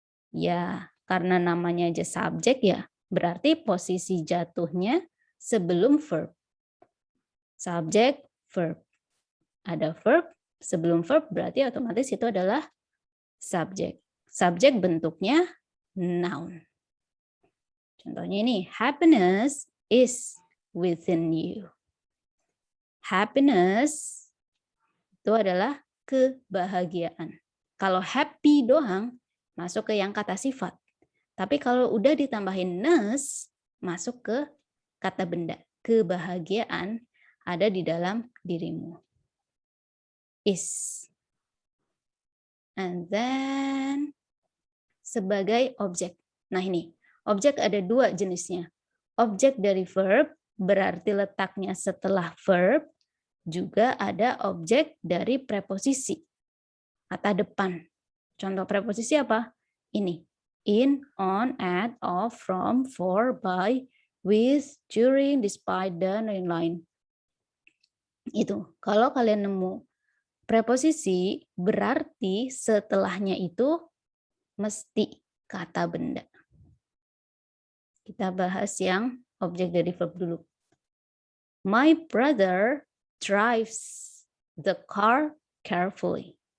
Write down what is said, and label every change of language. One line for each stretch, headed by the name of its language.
Indonesian: Ya, karena namanya aja subjek ya, berarti posisi jatuhnya sebelum verb. Subjek, verb. Ada verb, sebelum verb berarti otomatis itu adalah subjek. Subjek bentuknya noun. Contohnya ini,
English: happiness is within you.
Indonesian: Happiness itu adalah kebahagiaan. Kalau happy doang, masuk ke yang kata sifat. Tapi kalau udah ditambahin ness, masuk ke kata benda. Kebahagiaan ada di dalam dirimu. Is.
English: And then
Indonesian: sebagai objek. Nah ini, objek ada dua jenisnya. Objek dari verb berarti letaknya setelah verb, juga ada objek dari preposisi, kata depan. Contoh preposisi apa? Ini. In, on, at, of, from, for, by, with, during, despite, dan lain-lain. Itu. Kalau kalian nemu preposisi, berarti setelahnya itu mesti kata benda. Kita bahas yang objek dari verb dulu.
English: My brother drives the car carefully.